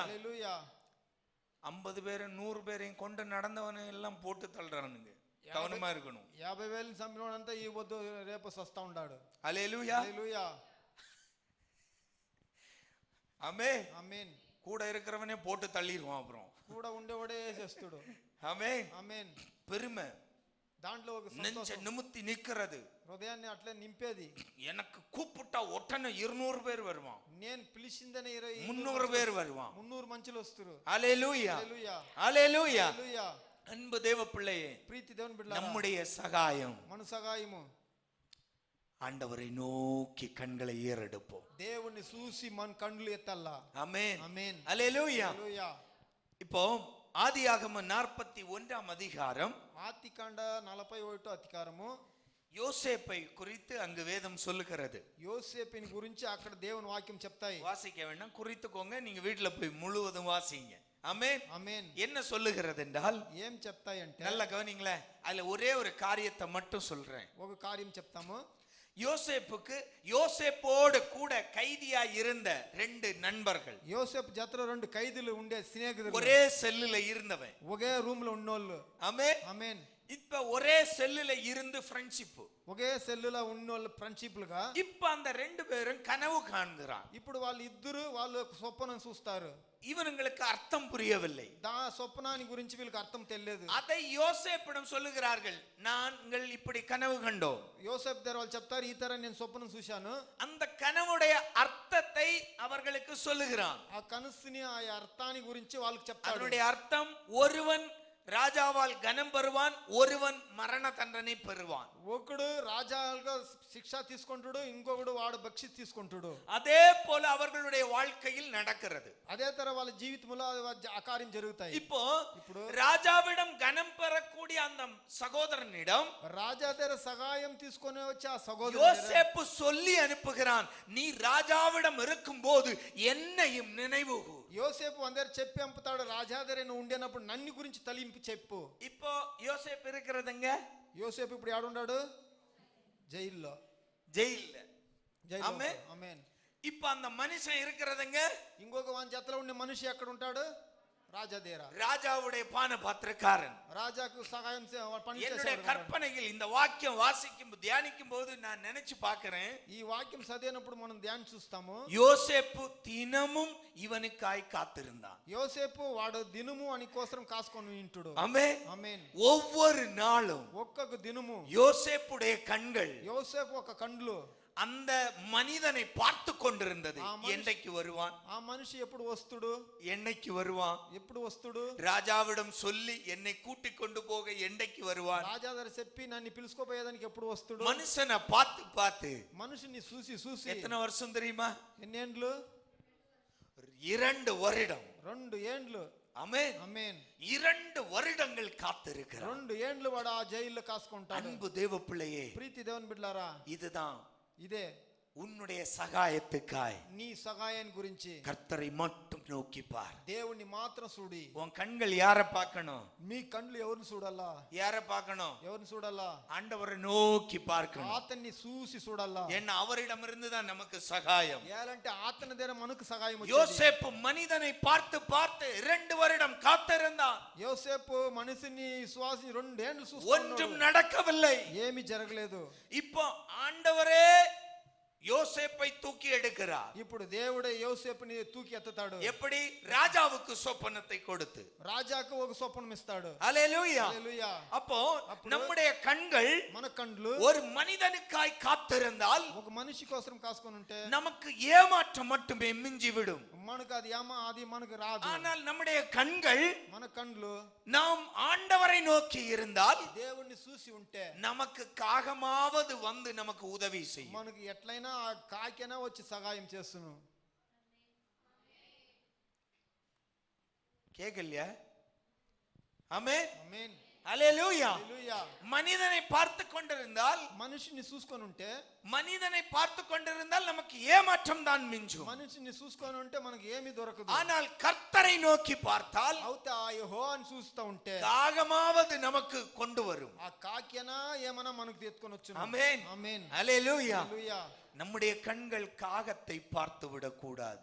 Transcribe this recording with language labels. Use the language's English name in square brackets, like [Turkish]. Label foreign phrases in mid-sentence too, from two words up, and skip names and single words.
[Telugu] హల్లెలూయా. [Tamil] 50 பேரை 100 பேரையும் கொண்டு நடந்தவனை எல்லாம் போட்டு தள்ளுறானுங்க. கவனமா இருக்கணும். [Telugu] 50,000 చంపినోడంతా ఈ వద్దు రేపు సస్తా ఉన్నాడు. [Tamil] ஹalleluya, [Telugu] హల్లెలూయా, [Tamil] ஆமென். [Telugu] ఆమేన్. [Tamil] கூட இருக்கிறவனே போட்டு தள்ளிடுவான் அப்புறம். [Telugu] కూడా ఉండేవాడే చేస్తాడు. [Tamil] ஆமென். [Telugu] ఆమేన్. [Tamil] பெருமை, [Telugu] దాంట్లో ఒక [Tamil] நெஞ்ச [Telugu] సంతోషం [Tamil] நிமித்தி நிக்கிறது. [Telugu] హృదయాన్ని అట్లే నింపేది. [Tamil] எனக்கு கூப்பிட்டா ஒட்டன 200 பேர் வருவான், [Telugu] నేను పిలిచిందనే 20 [Tamil] 300 பேர் வருவான். [Telugu] 300 మంచులు వస్తారు. [Tamil] ஹalleluya, [Telugu] హల్లెలూయా [Tamil] ஹalleluya. [Telugu] హల్లెలూయా. [Tamil] அன்பு தேவ பிள்ளையே, [Telugu] ప్రీతి దేవుని బిడ్డలారా, [Tamil] நம்முடைய சகாயம் [Telugu] మన సహాయము [Tamil] ஆண்டவரை நோக்கி கண்களை ஏறெடுப்போம். [Telugu] దేవుణ్ణి చూసి మన కళ్ళు ఎత్తల్లా. [Tamil] ஆமென், [Telugu] ఆమేన్, [Tamil] ஹalleluya. [Telugu] హల్లెలూయా. [Tamil] இப்போ ஆதியாகமம் 41 அதிகாரம் [Telugu] ఆదికాండ 41 అధికారము [Tamil] யோசேப்பை குறித்து அங்கு வேதம் சொல்லுகிறது. [Telugu] యోసేపుని గురించి అక్కడ దేవుని వాక్యం చెప్తాయి. [Tamil] வாசிக்க வேண்டாம், குறித்துக்கோங்க, நீங்க வீட்டுல போய் முழுவதும் வாசிங்க. ஆமென். [Telugu] ఆమేన్. [Tamil] என்ன சொல்லுகிறது என்றால், [Telugu] ఏం చెప్తాయి అంటే, [Tamil] நல்ல கவனிங்களேன், அதுல ஒரே ஒரு காரியத்தை மட்டும் சொல்றேன். [Telugu] ఒక కార్యం చెప్తాము. [Tamil] யோசேப்புக்கு யோசேப்போடு கூட கைதியா இருந்த 2 நண்பர்கள், [Telugu] యోసేపు జతలో 2 ఖైదీలు ఉండే స్నేహితులు, [Tamil] ஒரே செல்லுல இருந்தவன். [Telugu] ఒకే రూమ్ లో ఉన్నోళ్ళు. [Tamil] ஆமென். [Telugu] ఆమేన్. [Tamil] இப்ப ஒரே செல்லுல இருந்து ஃப்ரெண்ட்ஷிப். [Telugu] ఒకే సెల్లులో ఉన్నోళ్ళు ఫ్రెండ్షిప్లుగా. [Tamil] இப்ப அந்த 2 பேரும் కనவு காண்கிறான். [Telugu] ఇప్పుడు వాళ్ళు ఇద్దరు వాళ్ళు స్వప్నం చూస్తారు. [Tamil] இவனுங்களுக்கு அர்த்தம் புரியவில்லை. [Telugu] స్వప్నాన్ని గురించి వీళ్ళకి అర్థం తెలియదు. [Tamil] அதை யோசேப்பிடம் சொல்லுகிறார்கள், நாங்கள் இப்படி கனவு கண்டோம். [Telugu] యోసేపు దగ్గర వాళ్ళు చెప్తారు, ఈ తర నేను స్వప్నం చూశాను. [Tamil] அந்த கனவுடைய அர்த்தத்தை அவர்களுக்கு சொல்லுகிறான். [Telugu] ఆ కనసుని ఆ అర్థాన్ని గురించి వాళ్ళకి చెప్తాడు. [Tamil] அதனுடைய அர்த்தம், ஒருவன் ராஜாவால் கனம் பெறுவான், ஒருவன் மரண தண்டனை பெறுவான். [Telugu] ఒకడు రాజాగా శిక్ష తీసుకుంటాడు, ఇంకొకడు వాడు బక్షి తీసుకుంటాడు. [Tamil] அதே போல அவர்களுடைய வாழ்க்கையில் நடக்கிறது. [Telugu] అదే తర వాళ్ళ జీవితంలో ఆ కార్యం జరుగుతాయి. [Tamil] இப்போ [Telugu] ఇప్పుడు [Tamil] ராஜாவிடம் கனம் பெறக்கூடிய அந்த சகோதரனிடம் [Telugu] రాజా దగ్గర సహాయం తీసుకొని వచ్చి ఆ సహోదరుడు [Tamil] யோசேப்பு சொல்லி அனுப்புகிறான், நீ ராஜாவிடம் இருக்கும்போது என்னையும் நினைவு கூர். [Telugu] యోసేపు అందరు చెప్పి పంపుతాడు, రాజా దగ్గర నువ్వు ఉండేనప్పుడు నన్ను గురించి తలింపు చెప్పు. [Tamil] இப்போ யோசேப்பு இருக்கிறதுங்க [Telugu] యోసేపు ఇప్పుడు ఏడున్నాడు? జైల్లో. [Tamil] ஜெயில்ல. [Telugu] జైల్లో. ఆమేన్. ఆమేన్. [Tamil] இப்ப அந்த மனுஷன் இருக்கிறதுங்க [Telugu] ఇంకొక వాని జతలో ఉండే మనిషి ఎక్కడ ఉంటాడు? రాజా దగ్గర. [Tamil] ராஜாவுடைய பானபாத்திரக்காரன். [Telugu] రాజాకు సహాయం పని [Tamil] என்னுடைய [Telugu] చేసేవాడు. [Tamil] கற்பனையில் இந்த வாக்கியம் வாசிக்கும் தியானிக்கும் போது நான் நினைச்சு பார்க்கிறேன், [Telugu] ఈ వాక్యం చదివినప్పుడు మనం ధ్యానం చూస్తాము. [Tamil] யோசேப்பு தினமும் இவனுக்காய் காத்திருந்தான். [Telugu] యోసేపు వాడు దినము అని కోసం కాసుకొని వింటుడు. [Tamil] ஆமென். [Telugu] ఆమేన్. [Tamil] ஒவ்வொரு நாளும் [Telugu] ఒక్కొక్క దినము [Tamil] யோசேப்புடைய கண்கள் [Telugu] యోసేపు ఒక కండ్లు [Tamil] அந்த மனிதனை பார்த்து கொண்டிருந்தது. என்னைக்கு வருவான், [Telugu] ఆ మనిషి ఎప్పుడు వస్తుడు, [Tamil] என்னைக்கு வருவான், [Telugu] ఎప్పుడు వస్తుడు, [Tamil] ராஜாவிடம் சொல்லி என்னை கூட்டிக் கொண்டு போக என்னைக்கு வருவான். [Telugu] రాజా దగ్గర చెప్పి నన్ను పిలుచుకోపోయేదానికి ఎప్పుడు వస్తుడు. [Tamil] மனுஷனை பார்த்து பார்த்து [Telugu] మనిషిని చూసి చూసి [Tamil] எத்தனை வருஷம் தெரியுமா? [Telugu] ఎన్నేండ్లు? [Tamil] 2 வருடம். [Telugu] 2 ఏండ్లు. [Tamil] ஆமென். [Telugu] ఆమేన్. [Tamil] 2 வருடங்கள் காத்திருக்கிறான். [Telugu] 2 ఏండ్లు వాడు ఆ జైల్లో కాసుకుంటాడు. [Tamil] அன்பு தேவ பிள்ளையே, [Telugu] ప్రీతి దేవుని బిడ్డలారా, [Tamil] இதுதான் [Telugu] ఇదే [Tamil] உன்னுடைய சகாயத்துக்காய் [Telugu] నీ సహాయం గురించి [Tamil] கர்த்தரை மட்டும் நோக்கி பார். [Telugu] దేవుణ్ణి మాత్రం చూడి. [Tamil] உன் கண்கள் யாரை பார்க்கணும்? [Telugu] మీ కండ్లు ఎవరిని చూడాలా? [Tamil] யாரை பார்க்கணும்? [Telugu] ఎవరిని చూడాలా? [Tamil] ஆண்டவரை நோக்கி பார்க்கணும். [Telugu] అతన్ని చూసి చూడాలా. [Tamil] என்ன அவரிடமிருந்து தான் நமக்கு சகாயம். [Telugu] ఏలంటే అతని దగ్గర మనకు సహాయం వచ్చేది. [Tamil] யோசேப்பு மனிதனை பார்த்து பார்த்து 2 வருடம் காத்திருந்தான். [Telugu] యోసేపు మనిషిని విశ్వాసి 2 ఏండ్లు [Tamil] ஒன்றும் [Telugu] చూస్తున్నాడు. [Tamil] நடக்கவில்லை. [Telugu] ఏమీ జరగలేదు. [Tamil] இப்போ ஆண்டவரே யோசேப்பை தூக்கி எடுக்கிறார். [Telugu] ఇప్పుడు దేవుడే యోసేపుని తూకి ఎత్తుతాడు. [Tamil] எப்படி? ராஜாவுக்கு சொப்பனத்தை கொடுத்து. [Telugu] రాజాకు ఒక స్వప్నం ఇస్తాడు. [Tamil] ஹல்லேலூயா. [Telugu] హల్లెలూయా. [Tamil] அப்போ நம்முடைய கண்கள் [Telugu] మన కండ్లు [Tamil] ஒரு மனிதனுக்காய் காத்திருந்தால் [Telugu] ఒక మనిషి కోసం కాసుకొని ఉంటే [Tamil] நமக்கு ஏமாற்றம் மட்டுமே மிஞ்சி விடும். [Telugu] మనకు అది మనకు రాదు. [Tamil] ஆனால் நம்முடைய கண்கள் [Telugu] మన కండ్లు [Tamil] நாம் ஆண்டவரை நோக்கி இருந்தால் [Telugu] దేవుణ్ణి చూసి ఉంటే [Tamil] நமக்கு காகமாவது வந்து நமக்கு உதவி செய்யும். [Telugu] మనకి ఎట్లయినా ఆ కాకినా వచ్చి సహాయం చేస్తును. [Tamil] கேக்கலையா? ஆமென். [Telugu] ఆమేన్. [Tamil] ஹல்லேலூயா. [Telugu] హల్లెలూయా. [Tamil] மனிதனை பார்த்து கொண்டிருந்தால் [Telugu] మనిషిని చూసుకొని ఉంటే [Tamil] மனிதனை பார்த்து கொண்டிருந்தால் நமக்கு ஏமாற்றம் தான் மிஞ்சும். [Telugu] మనిషిని చూసుకొని ఉంటే మనకి ఏమీ దొరకదు. [Tamil] ஆனால் கர்த்தரை நோக்கி பார்த்தால் [Telugu] అవుతే ఆ యెహోవాని చూస్తా ఉంటే [Tamil] தாகமாவது நமக்கு கொண்டு வரும். [Telugu] ఆ కాకినా ఏమన్నా మనకు ఎత్తుకొని వచ్చును. [Tamil] ஆமென். [Telugu] ఆమేన్. [Tamil] ஹல்லேலூயா. [Telugu] హల్లెలూయా. [Tamil] நம்முடைய கண்கள் காகத்தை பார்த்து விடக்கூடாது.